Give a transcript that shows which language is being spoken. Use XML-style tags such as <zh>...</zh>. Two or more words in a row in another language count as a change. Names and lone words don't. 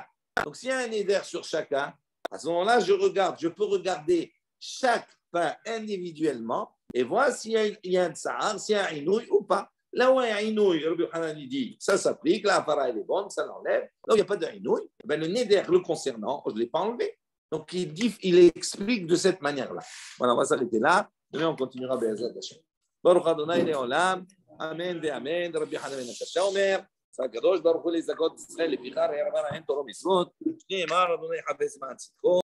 <fr>Donc, s'il y a un néder sur chacun, à ce moment-là, je peux regarder chaque pain individuellement et voir s'il y a un tsahar, s'il y a un inouï ou pas. Là où il y a un inouï, Rabbi Hanan dit, ça s'applique, la hafara elle est bonne, ça l'enlève. Là où il n'y a pas d'inouï, ben le néder le concernant, je ne l'ai pas enlevé. Donc il explique de cette manière-là. Voilà, on va s'arrêter là. Demain, on continuera.</fr> <he>בעזרת השם. ברוך אדוני לעולם. אמן ואמן. רבי חנן בן עקשא אומר. הקדוש ברוך הוא לזכות ישראל לפיכך ירבה להם תורה מצוות, שנאמר אדוני חפש מען צדקו</he>